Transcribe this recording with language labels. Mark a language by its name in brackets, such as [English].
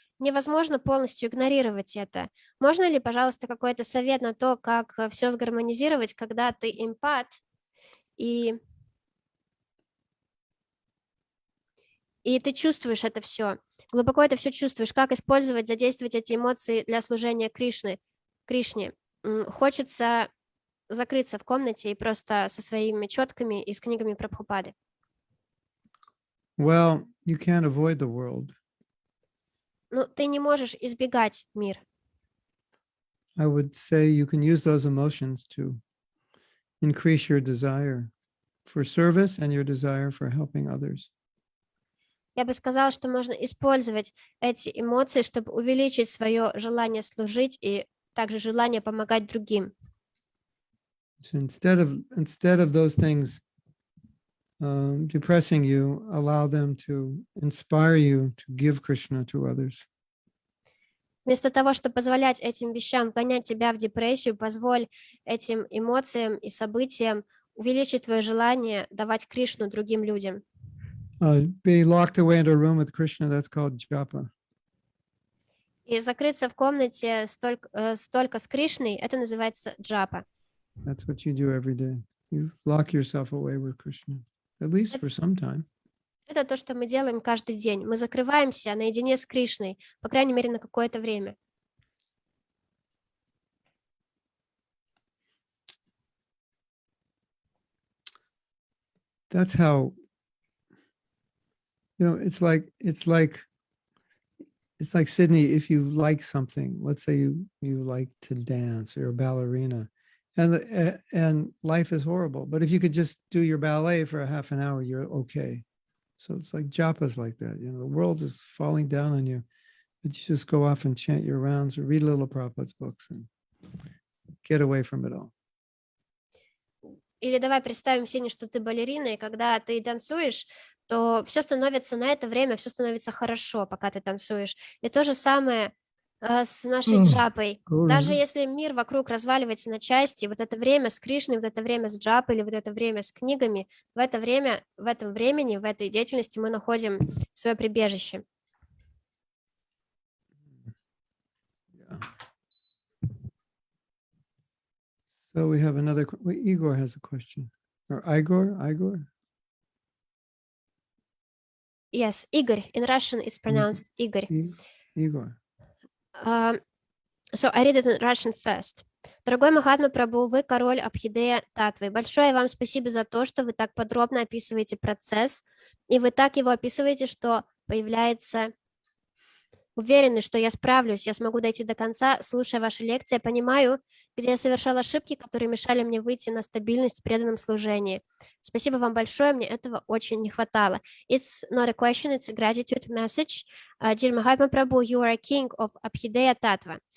[Russian] Невозможно полностью игнорировать это. Можно ли, пожалуйста, какой-то совет на то, как все сгармонизировать, когда ты эмпат, и, и ты чувствуешь это все, глубоко это все чувствуешь, как использовать, задействовать эти эмоции для служения Кришне. Хочется закрыться в комнате и просто со своими четками и с книгами Прабхупады. [English] Well, you can't avoid the world. [Russian] Ну, ты не можешь избегать мир. [English] I would say you can use those emotions to increase your desire for service and your desire for helping others. [Russian] Я бы сказала, что можно использовать эти эмоции, чтобы увеличить свое желание служить и также желание помогать другим. [English] So instead of those things depressing you, allow them to inspire you to give Krishna to others. [Russian] Вместо того, чтобы позволять этим вещам вгонять тебя в депрессию, позволь этим эмоциям и событиям увеличить твое желание давать Кришну другим людям. [English] Be locked away into a room with Krishna, that's called japa. [Russian] И закрыться в комнате столько с Кришной, это называется джапа. [English] That's what you do every day. You lock yourself away with Krishna, at least for some time. [Russian] Это то, что мы делаем каждый день. Мы закрываемся наедине с Кришной, по крайней мере, на какое-то время. [English] That's how, it's like Sydney, if you like something, let's say you like to dance, you're a ballerina, and life is horrible, but if you could just do your ballet for a half an hour, you're okay. So it's like japa's like that, the world is falling down on you, but you just go off and chant your rounds or read little Prabhupada's books and get away from it all. [Russian] Или давай представим, Сеня, что ты балерина, и когда ты танцуешь, то все становится на это время, все становится хорошо, пока ты танцуешь. И то же самое с нашей джапой. Даже если мир вокруг разваливается на части, вот это время с Кришной, вот это время с джапой, или вот это время с книгами, в этом времени, в этой деятельности мы находим свое прибежище. [English] So we have another, Igor has a question. Or Igor? Yes, Igor. In Russian, it's pronounced Igor. Igor. So I read it in Russian first. [Russian] Дорогой Махатма Прабху, вы король Абхидея Татвы. Большое вам спасибо за то, что вы так подробно описываете процесс, и вы так его описываете, что появляется уверенность, что я справлюсь, я смогу дойти до конца. Слушая ваши лекции, я понимаю, где я совершал ошибки, которые мешали мне выйти на стабильность в преданном служении. Спасибо вам большое, мне этого очень не хватало. [English] It's not a question, it's a gratitude message. Dear Mahatma Prabhu, you are a king of Abhideya Tattva.